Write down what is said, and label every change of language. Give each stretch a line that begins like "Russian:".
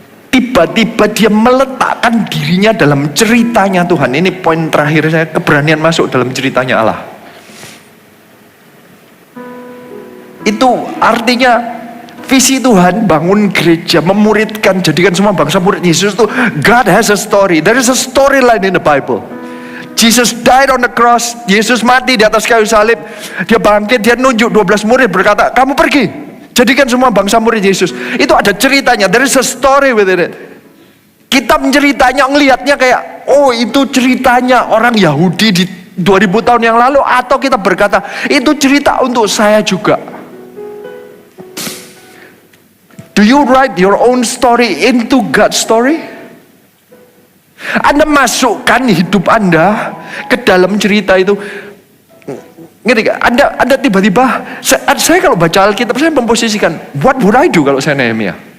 Indonesian: Tiba-tiba dia meletakkan dirinya dalam ceritanya Tuhan. Ini poin terakhir saya, keberanian masuk dalam ceritanya Allah. Itu artinya visi Tuhan bangun gereja, memuridkan, jadikan semua bangsa murid Yesus itu.
English: God has a story. There is a storyline in the Bible. Jesus died on the cross.
Indonesian: Yesus mati di atas kayu salib. Dia bangkit, dia nunjuk 12 murid, berkata, kamu pergi, jadikan semua bangsa murid Yesus. Itu ada ceritanya.
English: There is a story within it.
Indonesian: Kita menceritanya, ngelihatnya kayak, oh itu ceritanya orang Yahudi di 2000 tahun yang lalu. Atau kita berkata, itu cerita untuk saya juga.
English: Do you write your own story into God's story?
Indonesian: Anda masukkan hidup Anda ke dalam cerita itu. Ngerti gak? Anda tiba-tiba, saya kalau baca Alkitab, saya memposisikan,
English: what would I do
Indonesian: kalau saya Nehemia?